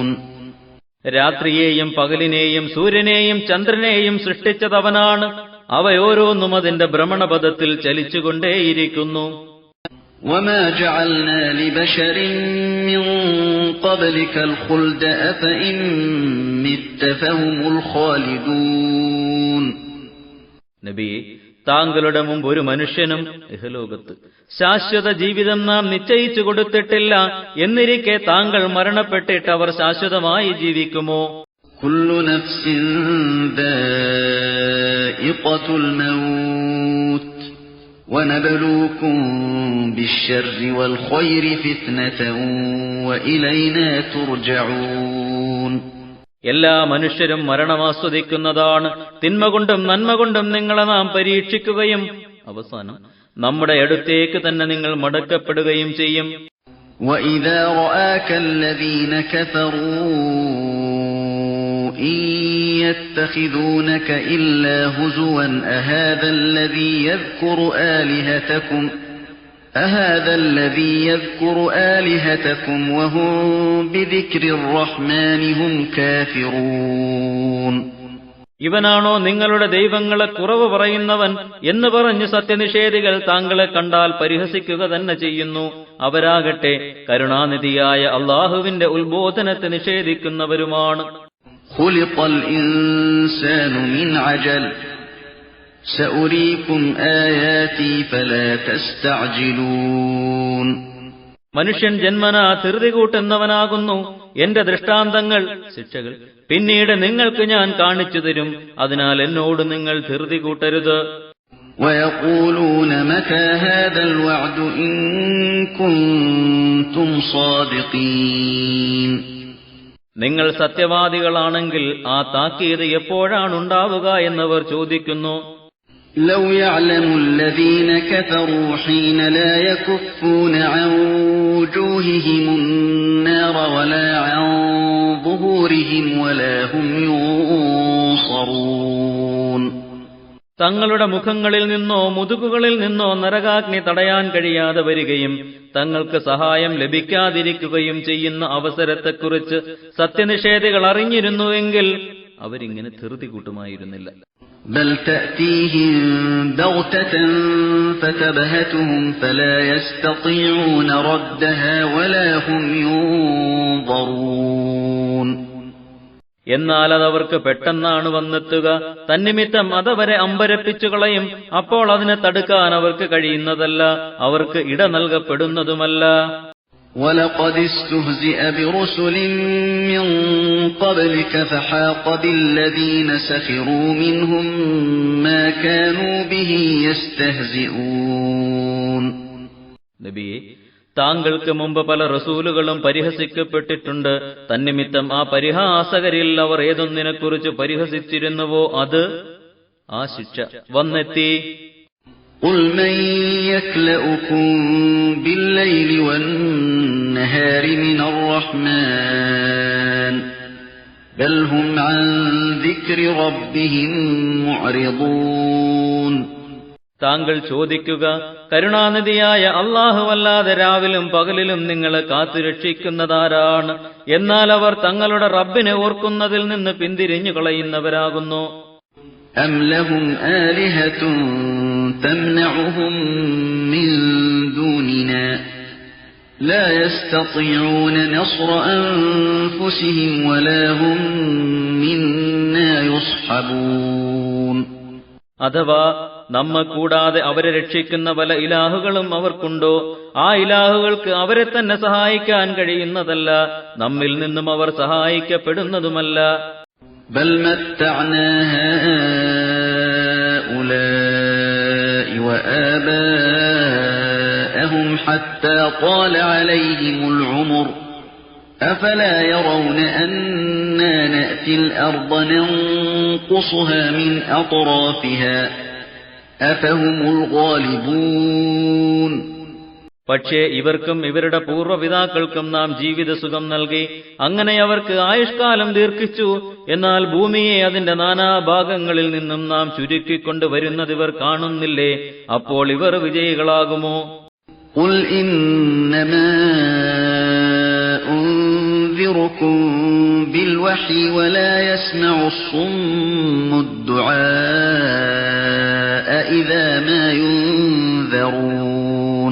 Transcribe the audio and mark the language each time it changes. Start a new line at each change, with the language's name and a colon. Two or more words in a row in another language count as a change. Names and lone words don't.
Malayalam: രാത്രിയെയും പകലിനെയും സൂര്യനെയും ചന്ദ്രനെയും സൃഷ്ടിച്ചതവനാണ്. അവയോരോന്നും അതിന്റെ ഭ്രമണപഥത്തിൽ ചലിച്ചുകൊണ്ടേയിരിക്കുന്നു.
Arabic: وما جعلنا لبشر من قبلك الخلد أفإن مت فهم الخالدون.
Malayalam: നബിയെ, താങ്കളുടെ മുമ്പ് ഒരു മനുഷ്യനും ഇഹലോകത്ത് ശാശ്വത ജീവിതം നാം നിശ്ചയിച്ചു കൊടുത്തിട്ടില്ല. എന്നിരിക്കെ താങ്കൾ മരണപ്പെട്ടിട്ട് അവർ ശാശ്വതമായി ജീവിക്കുമോ?
Arabic: كل نفس ذائقة الموت وَنَبْلُوكُمْ بِالشَّرِّ وَالْخَيْرِ فِتْنَةً وَإِلَيْنَا تُرْجَعُونَ.
Malayalam: എല്ലാ മനുഷ്യരും മരണമാസ്വദിക്കുന്നതാണ്. തിന്മ കൊണ്ടും നന്മ കൊണ്ടും നിങ്ങളെ നാം പരീക്ഷിക്കുകയും അവസാനം നമ്മുടെ അടുത്തേക്ക് തന്നെ നിങ്ങൾ മടക്കപ്പെടുകയും ചെയ്യും.
Arabic: وَإِذَا رَآكَ الَّذِينَ كَفَرُوا إِن يَتَّخِذُونَكَ إِلَّا هُزُوًا أَهَذَا الَّذِي يَذْكُرُ آلِهَتَكُمْ وَهُمْ بِذِكْرِ الرَّحْمَنِ هُمْ كَافِرُونَ.
Malayalam: ഇവനാണോ നിങ്ങളുടെ ദൈവങ്ങളെ കുറവ് പറയുന്നവൻ എന്ന് പറഞ്ഞ് സത്യനിഷേധികൾ താങ്കളെ കണ്ടാൽ പരിഹസിക്കുക തന്നെ ചെയ്യുന്നു. അവരാകട്ടെ കരുണാനിധിയായ അള്ളാഹുവിന്റെ ഉത്ബോധനത്തെ നിഷേധിക്കുന്നവരുമാണ്.
Arabic: خُلِقَ الْإِنسَانُ مِنْ عَجَلٍ سَأُرِيكُمْ آيَاتِي فَلَا تَسْتَعْجِلُونَ.
Malayalam: മനുഷ്യൻ ജന്മനാ ധൃതി കൂട്ടുന്നവനാകുന്നു. എന്റെ ദൃഷ്ടാന്തങ്ങൾ, ശിക്ഷകൾ പിന്നീട് നിങ്ങൾക്ക് ഞാൻ കാണിച്ചു തരും. അതിനാൽ എന്നോട് നിങ്ങൾ ധൃതി കൂട്ടരുത്.
Arabic: وَيَقُولُونَ مَتَى هَذَا الْوَعْدُ إِن كُنتُمْ صَادِقِينَ.
Malayalam: നിങ്ങൾ സത്യവാദികളാണെങ്കിൽ ആ താക്കീത് എപ്പോഴാണുണ്ടാവുക എന്നവർ ചോദിക്കുന്നു.
Arabic: لَوْ يَعْلَمُ الَّذِينَ كَفَرُوا حِينَ لَا يَكُفُّونَ عَنْ وُجُوهِهِمُ النَّارَ وَلَا عَنْ ظُهُورِهِمْ وَلَا هُمْ يُنصَرُونَ.
Malayalam: തങ്ങളുടെ മുഖങ്ങളിൽ നിന്നോ മുതുകുകളിൽ നിന്നോ നരകാഗ്നി തടയാൻ കഴിയാതെ വരികയും തങ്ങൾക്ക് സഹായം ലഭിക്കാതിരിക്കുകയും ചെയ്യുന്ന അവസരത്തെക്കുറിച്ച് സത്യനിഷേധികൾ അറിഞ്ഞിരുന്നുവെങ്കിൽ അവരിങ്ങനെ ധൃതി കൂട്ടുമായിരുന്നില്ല.
Arabic: بل تأتيهم بغتة فتبهتهم فلا يستطيعون ردها ولا هم ينظرون.
Malayalam: എന്നാൽ അതവർക്ക് പെട്ടെന്നാണ് വന്നെത്തുക. തന്നിമിത്തം അതവരെ അമ്പരപ്പിച്ചു കളയും. അപ്പോൾ അതിനെ തടുക്കാൻ അവർക്ക് കഴിയുന്നതല്ല, അവർക്ക് ഇട നൽകപ്പെടുന്നതുമല്ല.
Arabic: وَلَقَدِ اسْتُهْزِئَ بِرُسُلٍ مِّن قَبْلِكَ فَحَاقَ بِالَّذِينَ سَخِرُوا مِنْهُم مَّا كَانُوا بِهِ يَسْتَهْزِئُونَ.
Malayalam: നബിയേ, താങ്കൾക്ക് മുമ്പ് പല റസൂലുകളും പരിഹസിക്കപ്പെട്ടിട്ടുണ്ട്. തന്നിമിത്തം ആ പരിഹാസകരിൽ അവർ ഏതൊന്നിനെക്കുറിച്ച് പരിഹസിച്ചിരുന്നുവോ അത്, ആ ശിക്ഷ വന്നെത്തി.
Arabic: قُلْ مَن يَكْلَؤُكُم بِاللَّيْلِ وَالنَّهَارِ مِنَ الرَّحْمَنِ بَلْ هُمْ عَن ذِكْرِ رَبِّهِم مُّعْرِضُونَ.
Malayalam: താങ്കൾ ചോദിക്കുക, കരുണാനിധിയായ അല്ലാഹുവല്ലാതെ രാവിലും പകലിലും നിങ്ങളെ കാത്തുരക്ഷിക്കുന്നതാരാണ്? എന്നാൽ അവർ തങ്ങളുടെ റബ്ബിനെ ഓർക്കുന്നതിൽ നിന്ന് പിന്തിരിഞ്ഞു കളയുന്നവരാകുന്നു.
Arabic: أَمْ لَهُمْ آلِهَةٌ تَمْنَعُهُم مِّن دُونِنَا لَا يَسْتَطِيعُونَ نَصْرَ أَنفُسِهِمْ وَلَا هُم مِّنَّا يُصْحَبُونَ.
Malayalam: അഥവാ നമ്മെ കൂടാതെ അവരെ രക്ഷിക്കുന്ന പല ഇലാഹുകളും അവർക്കുണ്ടോ? ആ ഇലാഹുകൾക്ക് അവരെ തന്നെ സഹായിക്കാൻ കഴിയുന്നതല്ല, നമ്മിൽ നിന്നും അവർ സഹായിക്കപ്പെടുന്നതുമല്ല.
Arabic: بل متعنا هؤلاء وآباءهم حتى طال عليهم العمر أفلا يرون أنا نأتي الأرض ننقصها من أطرافها أفهم الغالبون.
Malayalam: പക്ഷേ ഇവർക്കും ഇവരുടെ പൂർവ്വപിതാക്കൾക്കും നാം ജീവിതസുഖം നൽകി, അങ്ങനെ അവർക്ക് ആയുഷ്കാലം ദീർഘിച്ചു. എന്നാൽ ഭൂമിയെ അതിന്റെ നാനാഭാഗങ്ങളിൽ നിന്നും നാം ചുരുക്കിക്കൊണ്ട് വരുന്നതിവർ കാണുന്നില്ലേ? അപ്പോൾ ഇവർ വിജയികളാകുമോ?
Arabic: قُلْ إِنَّمَا أُنذِرُكُم بِالْوَحْيِ وَلَا يَسْمَعُ الصُّمُّ الدُّعَاءَ إِذَا مَا يُنذَرُونَ.